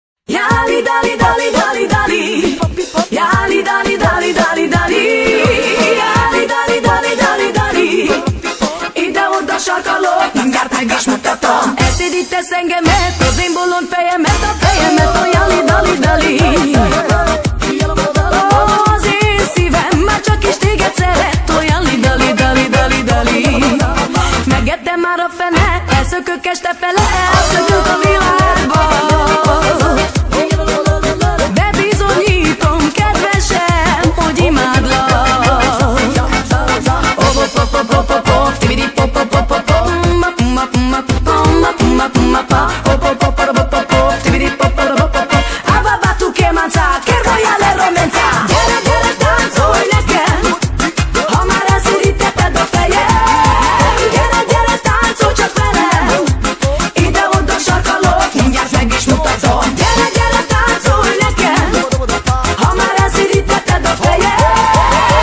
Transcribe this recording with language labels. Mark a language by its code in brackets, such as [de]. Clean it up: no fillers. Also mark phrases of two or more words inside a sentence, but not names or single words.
[hu] Jali dali dali dali dali, jali dali dali dali dali, jali dali dali dali dali. Ide-oda sarkalok, mindjárt meg is mutatom. Elszédítesz engemet, az én bolond fejemet, a fejemet, a jali dali dali. Az én szívem már csak is téged szeret, a jali dali dali dali dali. Megettem már a fene, elszökök este fele, elszökök a világba. Bebizonyítom, kedvesem, hogy imádlak. [it] Abba-ba, che manza, che royale romanza. [hu] Gyere, gyere, táncolj nekem, ha már elszérítetted a fejem. Gyere, gyere, táncolj csak velem, ide-oda sarkalok, mindjárt meg is mutatom. Gyere, gyere, táncolj nekem, ha már elszérítetted a fejem.